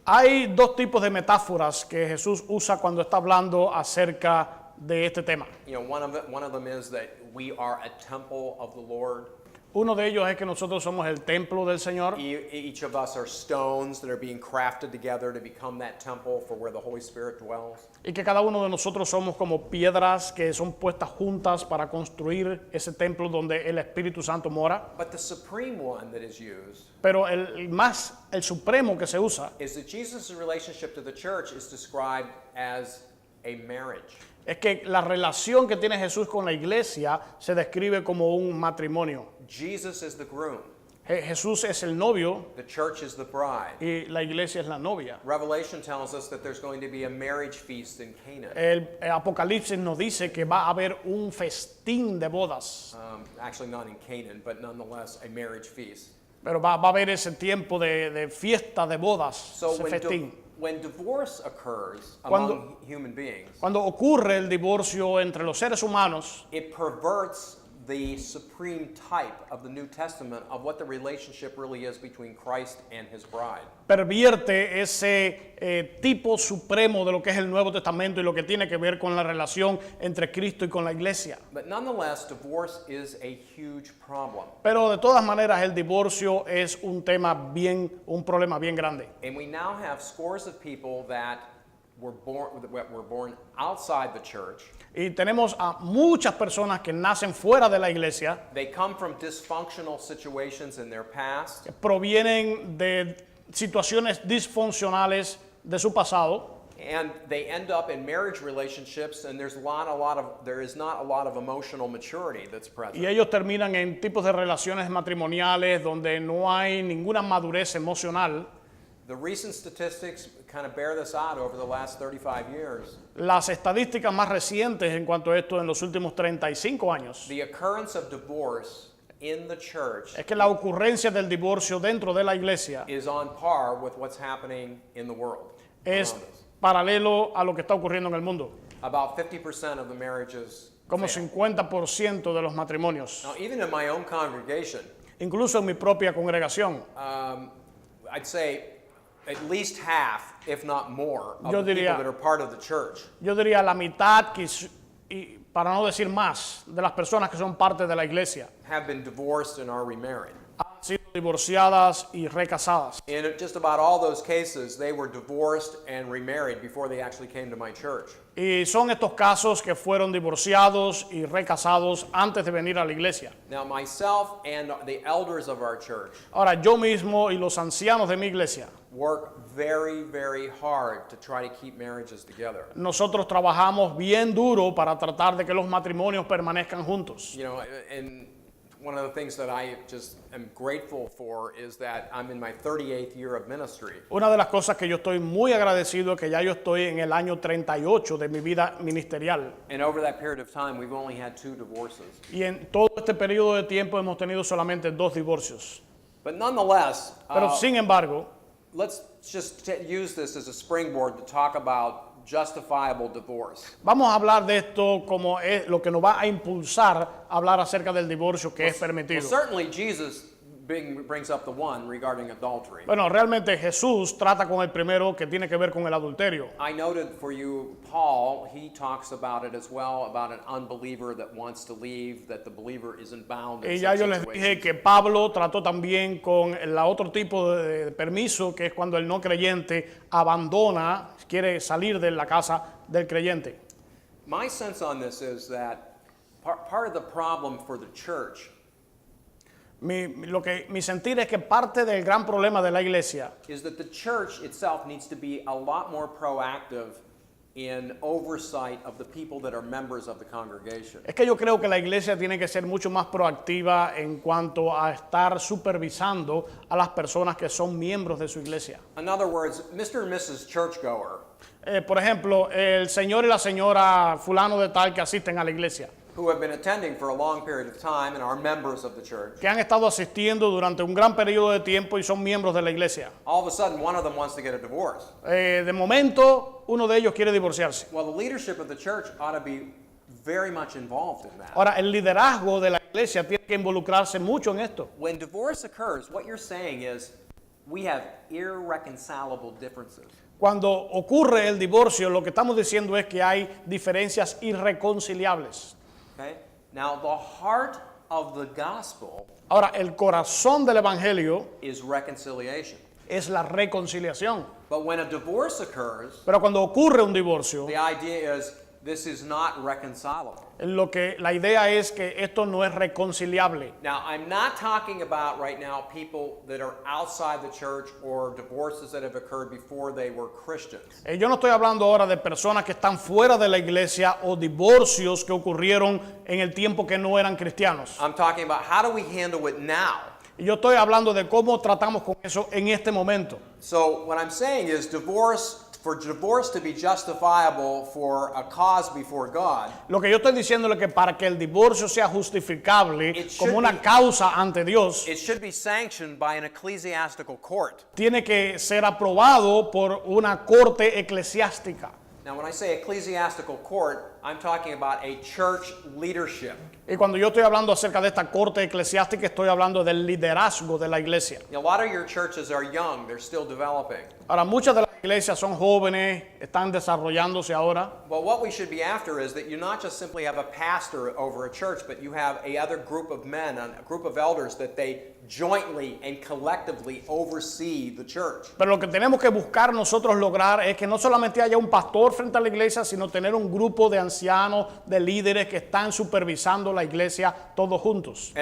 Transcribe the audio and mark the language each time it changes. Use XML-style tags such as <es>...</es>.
<es>Hay dos tipos de metáforas que Jesús usa cuando está hablando acerca de este tema.</es> <en>You know, one of them is that we are a temple of the Lord.</en> <es>Uno de ellos es que nosotros somos el templo del Señor</es> <en>Each of us are stones that are being crafted together to become that temple for where the Holy Spirit dwells.</en> <es>y que cada uno de nosotros somos como piedras que son puestas juntas para construir ese templo donde el Espíritu Santo mora.</es> <en>But the supreme one that is used</en> <es>Pero el supremo que se usa</es> <en>is that Jesus' relationship to the church is described as a marriage.</en> <es>es que la relación que tiene Jesús con la iglesia se describe como un matrimonio.</es> <en>Jesus is the groom.</en> <es>Jesús es el novio</es> <en>The church is the bride.</en> <es>y la iglesia es la novia.</es> <en>Revelation tells us that there's going to be a marriage feast in Canaan.</en> <es>El Apocalipsis nos dice que va a haber un festín de bodas,</es> <en>Actually, not in Canaan, but nonetheless a marriage feast.</en> <es>pero va a haber ese tiempo de fiesta de bodas,</es> <en>So</en> <es>ese festín.</es> <en>when divorce occurs</en> <es>Cuando-</es> <en>among human beings,</en> <es>Cuando ocurre el divorcio entre los seres humanos,</es> <en>it perverts the supreme type of the New Testament of what the relationship really is between Christ and his bride.</en> <es>Pervierte ese tipo supremo de lo que es el Nuevo Testamento y lo que tiene que ver con la relación entre Cristo y con la iglesia.</es> <en>But nonetheless, divorce is a huge problem.</en> <es>Pero de todas maneras el divorcio es un problema bien grande.</es> <en>And we now have scores of people that were born outside the church.</en> <es>Y tenemos a muchas personas que nacen fuera de la iglesia,</es> <en>They come from dysfunctional situations in their past.</en> <es>que provienen de situaciones disfuncionales de su pasado,</es> <en>And they end up in marriage relationships, and there is not a lot of emotional maturity that's</en> <es>y</es> <en>present.</en> <es>ellos terminan en tipos de relaciones matrimoniales donde no hay ninguna madurez emocional.</es> <en>The recent statistics kind of bear this out over the last 35 years.</en> <es>Las estadísticas más recientes en cuanto a esto en los últimos 35 años</es> <en>The occurrence of divorce in the church</en> <es>es que la ocurrencia del divorcio dentro de la iglesia</es> <en>is on par with what's happening in the world.</en> <es>es</es> <en>around us.</en> <es>paralelo a lo que está ocurriendo en el mundo.</es> <en>About 50% of the marriages</en> <es>Como</es> <en>fail.</en> <es>50% de los matrimonios.</es> <en>Now, even in my own congregation,</en> <es>Incluso en mi propia congregación,</es> <en>I'd say at least half, if not more, of</en> <es>Yo</es> <en>the</en> <es>diría-</es> <en>people that are part of the church</en> <es>yo diría la mitad, y para no decir más, de las personas que son parte de la iglesia</es> <en>have been divorced and are remarried.</en> <es>han sido divorciadas y recasadas.</es> <en>In just about all those cases, they were divorced and remarried before they actually came to my church.</en> <es>Y son estos casos que fueron divorciados y recasados antes de venir a la iglesia.</es> <en>Now, myself and the elders of our church</en> <es>Ahora, yo mismo y los ancianos de mi iglesia,</es> <en>work very, very hard to try to keep marriages together.</en> <es>nosotros trabajamos bien duro para tratar de que los matrimonios permanezcan juntos.</es> <en>You know, and one of the things that I just am grateful for is that I'm in my 38th year of ministry.</en> <es>Una de las cosas que yo estoy muy agradecido es que ya yo estoy en el año 38 de mi vida ministerial.</es> <en>And over that period of time, we've only had 2 divorces.</en> <es>Y en todo este periodo de tiempo hemos tenido solamente 2 divorcios.</es> <en>But nonetheless,</en> <es>Pero sin embargo,</es> <en>let's just use this as a springboard to talk about justifiable divorce.</en> <es>vamos a hablar de esto como es lo que nos va a impulsar a hablar acerca del divorcio que es</es> <en>Well,</en> <es>permitido.</es> <en>certainly Jesus brings up the one regarding adultery.</en> <es>Bueno, realmente Jesús trata con el primero que tiene que ver con el adulterio.</es> <en>I noted for you, Paul, he talks about it as well, about an unbeliever that wants to leave, that the believer isn't bound in</en> <es>Y ya</es> <en>such</en> <es>yo les dije</es> <en>situations.</en> <es>que Pablo trató también con el otro tipo de permiso, que es cuando el no creyente abandona, quiere salir de la casa del creyente.</es> <en>My sense on this is that part of the problem for the church</en> <es>Mi sentir es que parte del gran problema de la iglesia</es> <en>is that the church itself needs to be a lot more proactive in oversight of the people that are members of the congregation.</en> <es>es que yo creo que la iglesia tiene que ser mucho más proactiva en cuanto a estar supervisando a las personas que son miembros de su iglesia.</es> <en>In other words, Mr. and Mrs. Churchgoer,</en> <es>Por ejemplo, el señor y la señora fulano de tal que asisten a la iglesia,</es> <en>who have been attending for a long period of time and are members of the church,</en> <es>que han estado asistiendo durante un gran periodo de tiempo y son miembros de la iglesia.</es> <en>all of a sudden one of them wants to get a divorce.</en> <es>De momento, uno de ellos quiere divorciarse.</es> <en>Well, the leadership of the church ought to be very much involved in that.</en> <es>Ahora, el liderazgo de la iglesia tiene que involucrarse mucho en esto.</es> <en>When divorce occurs, what you're saying is we have irreconcilable differences.</en> <es>Cuando ocurre el divorcio, lo que estamos diciendo es que hay diferencias irreconciliables.</es> <en>Okay? Now, the heart of the gospel</en> <es>Ahora, el corazón del evangelio</es> <en>is reconciliation.</en> <es>es la reconciliación.</es> <en>But when a divorce occurs,</en> <es>Pero cuando ocurre un divorcio,</es> <en>the idea is this is not reconcilable.</en> <es>la idea es que esto no es reconciliable.</es> <en>Now, I'm not talking about right now people that are outside the church or divorces that have occurred before they were Christians.</en> <es>Yo no estoy hablando ahora de personas que están fuera de la iglesia o divorcios que ocurrieron en el tiempo que no eran cristianos.</es> <en>I'm talking about how do we handle it now?</en> <es>Y yo estoy hablando de cómo tratamos con eso en este momento.</es> <en>So, what I'm saying is for divorce to be justifiable for a cause before God,</en> <es>Lo que yo estoy diciendo es que para que el divorcio sea justificable</es> <en>It should</en> <es>como una</es> <en>be-</en> <es>causa ante Dios,</es> <en>it should be sanctioned by an ecclesiastical court.</en> <es>tiene que ser aprobado por una corte eclesiástica.</es> <en>Now, when I say ecclesiastical court, I'm talking about a church leadership.</en> <es>Y cuando yo estoy hablando acerca de esta corte eclesiástica, estoy hablando del liderazgo de la iglesia.</es> <en>A lot of your churches are young, they're still developing.</en> <es>Ahora, muchas de las iglesias son jóvenes, están desarrollándose ahora.</es> <en>Well, what we should be after is that you not just simply have a pastor over a church, but you have a other group of men, a group of elders that they jointly and collectively oversee the church.</en> <es>Pero lo que tenemos que buscar nosotros lograr es que no solamente haya un pastor frente a la iglesia, sino tener un grupo de ancianos, de líderes que están supervisando la iglesia todos juntos.</es>